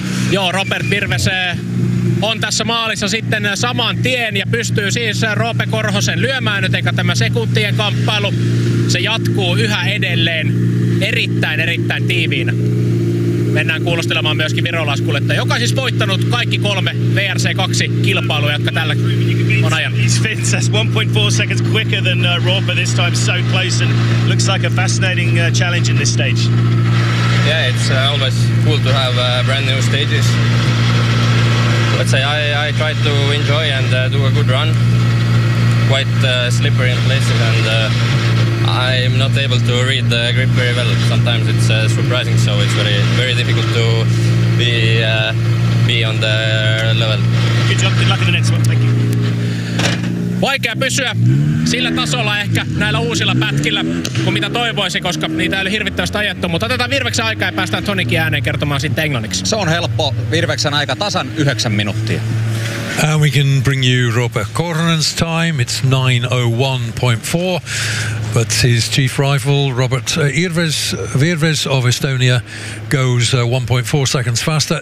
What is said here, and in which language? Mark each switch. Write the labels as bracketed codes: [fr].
[fi] Joo, Robert Virves on tässä maalissa sitten saman tien ja pystyy siis Roope Korhosen lyömään nyt, eikä tämä sekuntien kamppailu, se jatkuu yhä edelleen erittäin, erittäin tiiviinä. Mennään kuulostelemaan myöskin virolaiskuljettaja, joka on siis voittanut kaikki kolme VRC2-kilpailuja, jotka tällä on ajanut. [en] He's fit, that's 1.4 seconds quicker than Roope this time, so close and looks like a fascinating challenge in this stage. Yeah, it's always cool to have brand new stages. Let's say I tried to enjoy and do a good run, quite slippery in places, and I'm not able to read the grip very well. Sometimes it's surprising, so it's very, very difficult to be on the level. Good job, good luck in the next one, thank you. [fi] Vaikea pysyä sillä tasolla ehkä näillä uusilla pätkillä, kuin mitä toivoisi, koska niitä ei ole hirvittävästi ajettu. Mutta otetaan Virveksen aikaa ja päästään Tonikin ääneen kertomaan sitten englanniksi. Se on helppo. Virveksen aika tasan 9 minuuttia. [en] And we can bring you Roope Korhonen's time. It's 9.01.4. But his chief rival, Robert Virves of Estonia, goes 1.4 seconds faster.